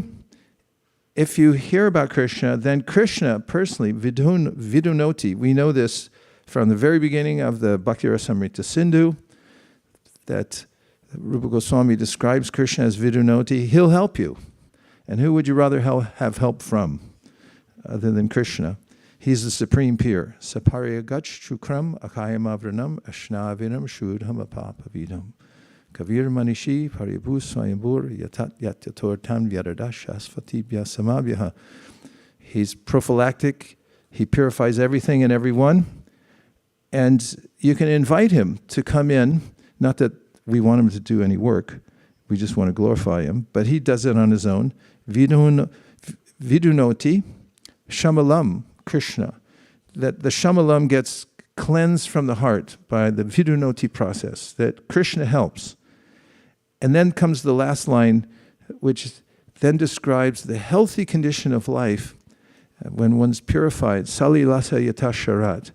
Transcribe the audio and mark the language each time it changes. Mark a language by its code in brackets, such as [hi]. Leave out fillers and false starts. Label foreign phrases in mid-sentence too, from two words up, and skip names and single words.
[en] If you hear about Krishna, then Krishna personally, vidunoti, we know this from the very beginning of the Bhakti Rasamrita Sindhu, that Rupa Goswami describes Krishna as vidunoti. He'll help you. And who would you rather have help from other than Krishna? He's the supreme peer. [sa] सपर्यगाच् छुक्रम् अकायमव्रणम् अस्नाविरम् शुद्धम् अपापविद्धम्. कविर् मनीषी परिभूः स्वयम्भूर् याथा तथ्यतोऽर्थान् व्यदधाच् छाश्वतीभ्यः समाभ्यः. [en] He's prophylactic. He purifies everything and everyone. And you can invite him to come in, not that we want him to do any work, we just want to glorify him, but he does it on his own. [sa] विधुनोति शमलम् कृष्ण. [en] That the shamalam gets cleansed from the heart by the vidunoti process, that Krishna helps. And then comes the last line, which then describes the healthy condition of life when one's purified. Salilasa yatasharat.